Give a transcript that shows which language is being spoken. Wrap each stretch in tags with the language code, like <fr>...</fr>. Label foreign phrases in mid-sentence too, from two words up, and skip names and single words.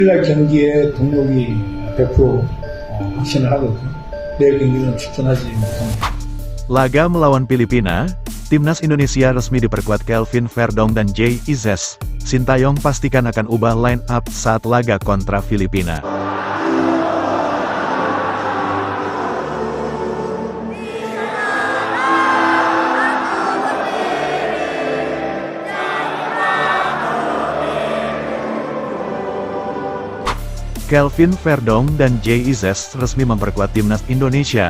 <ko>날 경기에 등록이 100% 확신을 하거든요. 내일 경기는 출전하지 못합니다.</ko> <id>Laga melawan Filipina, Timnas Indonesia resmi diperkuat Kelvin Verdong dan Jay Izzes. Sintayong pastikan akan ubah line up saat laga kontra Filipina. Kelvin Verdong dan Jay Izzes resmi memperkuat Timnas Indonesia.</id>